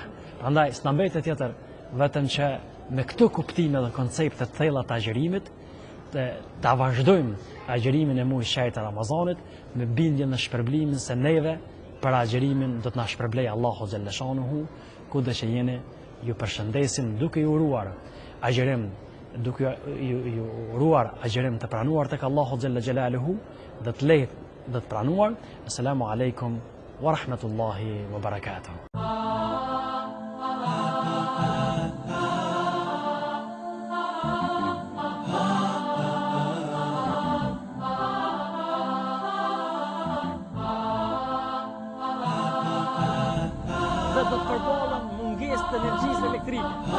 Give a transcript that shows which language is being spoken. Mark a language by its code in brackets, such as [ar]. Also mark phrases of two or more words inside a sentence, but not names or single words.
[sq] Prandaj, s'na mbetet tjetër vetëm që me këto kuptime dhe koncepte të thella të agjërimit ta vazhdojmë agjërimin e muajit shajit të Ramazanit me bindjen në shpërblimin se neve për agjërimin do të na shpërblej Allahu xhaleshanuhu, kudo që jeni, ju përshëndesim duke ju uruar agjërim, të pranuar tek Allahu [ar] جل جلاله, [sq] dhe të lehtë dhe të pranuar. [ar] السلام عليكم ورحمة الله وبركاته. [sq] Do të përballen mungesë të energjisë elektrike.